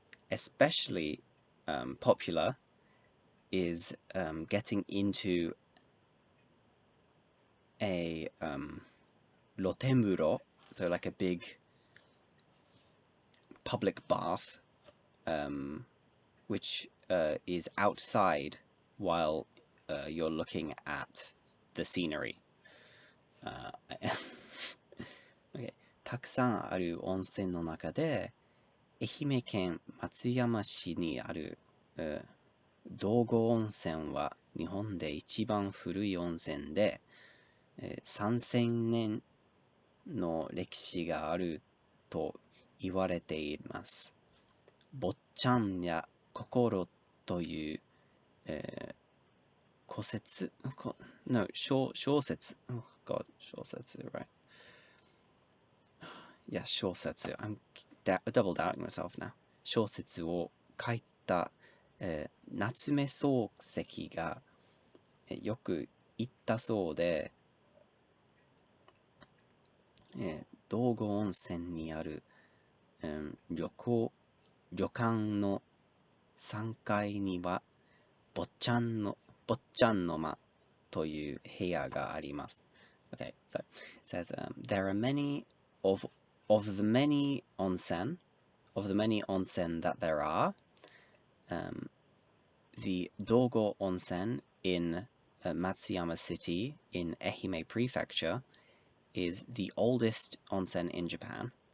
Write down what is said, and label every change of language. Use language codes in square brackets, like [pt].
[en] Especially popular is getting into a rotemuro, so like a big public bath, which is outside while you're looking at the scenery. Okay. [ja] たくさんある温泉の中で、愛媛県松山市にある道後温泉は日本で一番古い温泉で、3000年の歴史があると言われています。坊ちゃんや心という、小説、小説、 [en] oh God, [ja] 小説、right? [en] Yeah, [ja] 小説。 [en] I'm double doubting myself now. [ja] 小説を書いた、夏目漱石が、よく言ったそうで、道後温泉にある、旅館の3階には坊ちゃんの間という部屋があります。 [en] Okay, so it says there are many of the many onsen that there are. The Dogo Onsen in Matsuyama City in Ehime Prefecture is the oldest onsen in Japan.